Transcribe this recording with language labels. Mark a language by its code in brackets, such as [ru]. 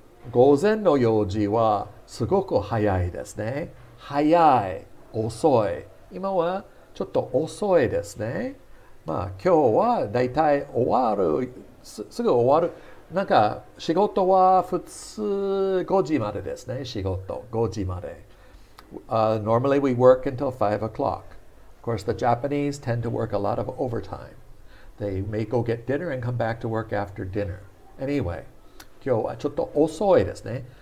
[ja] 午前の4時はすごく早いですね。早い、遅い。今はちょっと遅いですね。まあ今日はだいたい終わる、すぐ終わる。なんか仕事は普通5時までですね。仕事5時まで。 [en] Normally we work until 5 o'clock. Of course, the Japanese tend to work a lot of overtime. They may go get dinner and come back to work after dinner. [ja] Anyway, 今日はちょっと遅いですね。